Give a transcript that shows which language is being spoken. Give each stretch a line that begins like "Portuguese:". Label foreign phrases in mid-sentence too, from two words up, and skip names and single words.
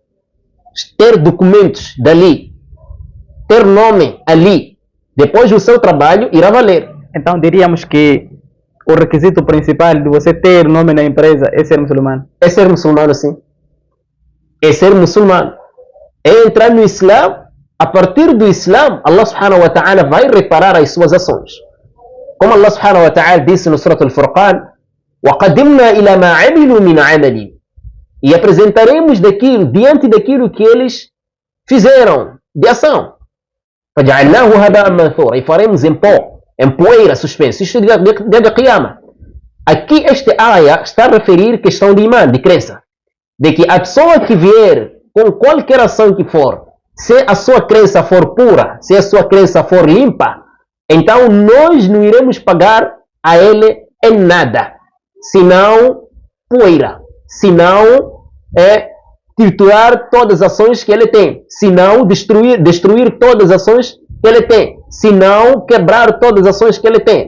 Portuguese: Ter documentos dali. Ter nome ali. Depois o seu trabalho irá valer. Então diríamos que o requisito principal de você ter nome na empresa é ser muçulmano. É ser muçulmano, sim. É ser muçulmano. É entrar no Islã. A partir do Islã, Allah
Arabic: سبحانه وتعالى
Portuguese: vai reparar as suas ações. Como Allah
Arabic: سبحانه وتعالى
Portuguese: disse no Surah Al-Furqan:
Arabic: وَقَدِمْنَا إِلَى مَا عَمِلُوا مِنْ عَمَلٍ.
Portuguese: E apresentaremos diante daquilo que eles fizeram de ação.
Arabic: فَجَعَلْنَاهُ هَبَاءً مَنْثُورًا.
Portuguese: E faremos em pó, em poeira suspensa. Isto é dia da Qiyamah. Aqui este ayah está a referir questão de imã, de crença. De que a pessoa que vier com qualquer ação que for, se a sua crença for pura, se a sua crença for limpa, então nós não iremos pagar a ele em nada, senão poeira, senão triturar todas as ações que ele tem, senão destruir todas as ações que ele tem, senão quebrar todas as ações que ele tem.